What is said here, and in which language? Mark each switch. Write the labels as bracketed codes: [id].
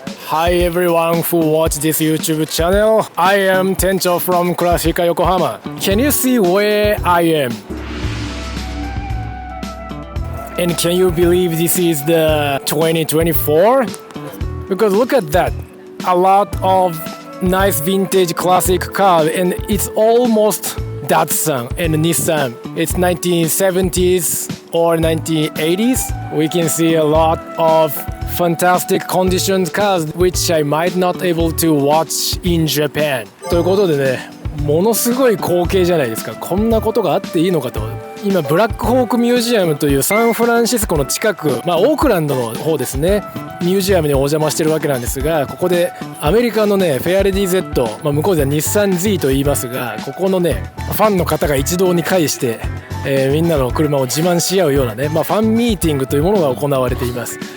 [en] Hi everyone who watch this YouTube channel. I am 店長 from クラシカ横浜. Can you see where I am? And can you believe this is the 2024? Because look at that. A lot of nice vintage classic car and it's almost Datsun and Nissan. It's 1970s or 1980s. We can see a lot of fantastic conditioned cars which I might not able to watch in Japan. [ja] ということでね、ものすごい光景じゃないですか。こんなことがあっていいのかと。今ブラックホークミュージアムというサンフランシスコの近く、オークランドの方ですね、ミュージアムにお邪魔してるわけなんですが、ここでアメリカのねフェアレディ Z、向こうでは日産 Z と言いますが、ここのねファンの方が一堂に会して、みんなの車を自慢し合うようなね、ファンミーティングというものが行われています。